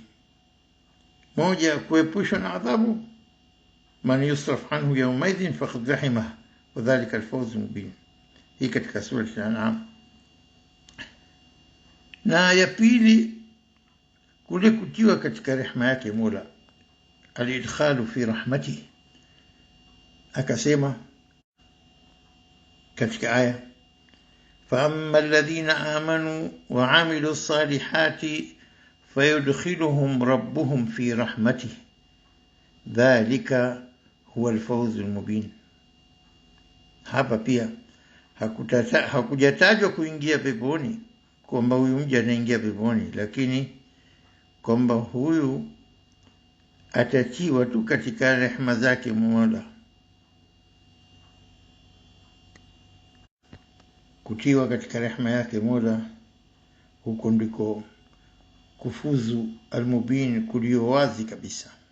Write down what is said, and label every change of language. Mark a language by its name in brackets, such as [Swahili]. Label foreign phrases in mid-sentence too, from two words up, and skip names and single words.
[Swahili] Moja, kuepushwa na adhabu, [Arabic] من يصرف عنه يومئذ فقد رحمه وذلك الفوز المبين, [Swahili] hii katika sura al-An'am. Na ya pili, kule kutiwa katika rehema yake Mola, [Arabic] الإدخال في رحمته. [Swahili] Akasema katika aya, [Arabic] فأما الذين آمنوا وعملوا الصالحات فيدخلهم ربهم في رحمته ذلك هو الفوز المبين. [Swahili] Hapa pia hakujatajwa kuingia peponi, kwamba huyu mja anaingia peponi, lakini kwamba huyu atatiwa tu katika rehema zake Mola. Kutiwa katika rehema yake Mola, huko ndiko kufuzu al-mubin, kulio wazi kabisa.